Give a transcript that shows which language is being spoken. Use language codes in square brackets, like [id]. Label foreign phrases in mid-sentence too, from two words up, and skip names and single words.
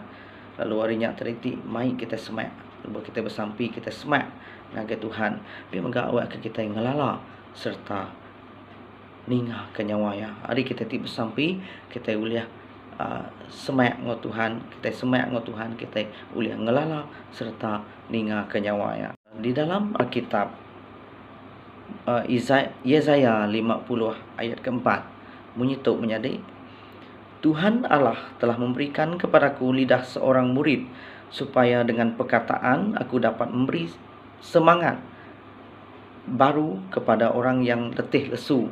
[iba] Lalu harinya tadi ti mai kita semak, lalu kita bersampi kita semak ngagai Tuhan, biar megak awak ke kita ngelala serta ninga ke nyawa ya. Hari kita ti bersampi kita uliah semak ngau Tuhan, kita semak ngau Tuhan, kita uliah ngelala serta ninga ke nyawa ya. [id] Di dalam Alkitab Yesaya 50 ayat keempat menyituk menjadi, Tuhan Allah telah memberikan kepadaku lidah seorang murid, supaya dengan perkataan aku dapat memberi semangat baru kepada orang yang letih lesu.